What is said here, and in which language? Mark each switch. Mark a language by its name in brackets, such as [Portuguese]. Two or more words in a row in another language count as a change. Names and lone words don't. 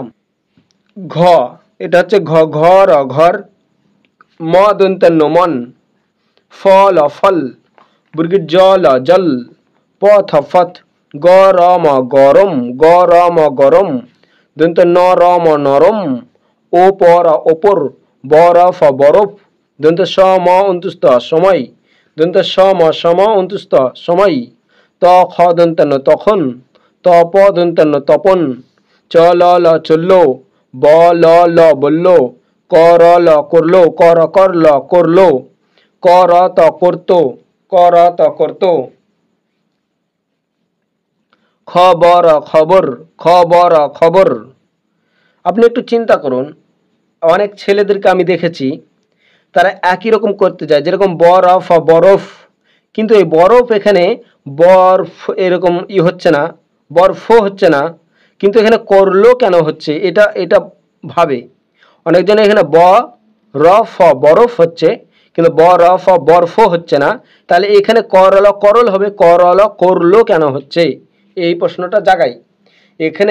[Bangla] ঘ, এটা হচ্ছে ঘ, ঘর ঘর, ম দন্তান্ন মন, ফল ফল, বর্গের জল জল, পথ ফথ, গরম গরম, গরম গরম, দন্ত নরম নরম, ওপর ওপর, বরফ বরফ, দন্ত সম অন্তুস্ত সময়, দন্ত সম সম অন্তুস্ত সময়, ত খ দন্তান্ন তখন, তপ দন্তান্ন তপন, চল ল চলল, ব ল ল বলল, কর ল করলো, কর করল করলো, কর ত করতো, কর ত করতো, খবর খবর, খবর খবর। আপনি একটু চিন্তা করুন, অনেক ছেলেদেরকে আমি দেখেছি তারা একই রকম করতে যায়, যেরকম বরফ বরফ, কিন্তু এই বরফ এখানে বরফ এরকম হচ্ছে না, বরফ হচ্ছে না, কিন্তু এখানে করলো কেন হচ্ছে, এটা এটা ভাবে অনেকজন, এখানে ব রফ বরফ হচ্ছে কিন্তু ব রফ বরফ হচ্ছে না, তাহলে এখানে করল করল হবে, করল করলো কেন হচ্ছে, এই প্রশ্নটা জাগাই এখানে।